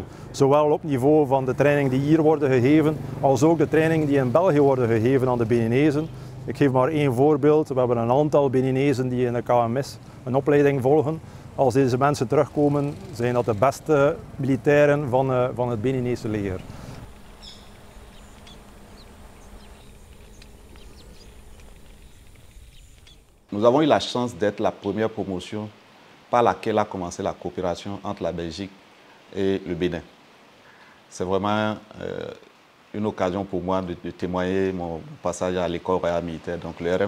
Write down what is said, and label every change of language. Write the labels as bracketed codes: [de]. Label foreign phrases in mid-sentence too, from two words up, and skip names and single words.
[nl] Zowel op niveau van de training die hier worden gegeven, als ook de training die in België worden gegeven aan de Beninezen. Ik geef maar één voorbeeld. We hebben een aantal Beninezen die in de KMS een opleiding volgen. Als deze mensen terugkomen, zijn dat de beste militairen van het Beninese leger. [fr] Nous avons eu la chance d'être la première promotion par laquelle a commencé la coopération entre la Belgique et le Bénin. C'est vraiment une occasion pour moi de témoigner mon passage à l'école royale militaire, donc l'ERM.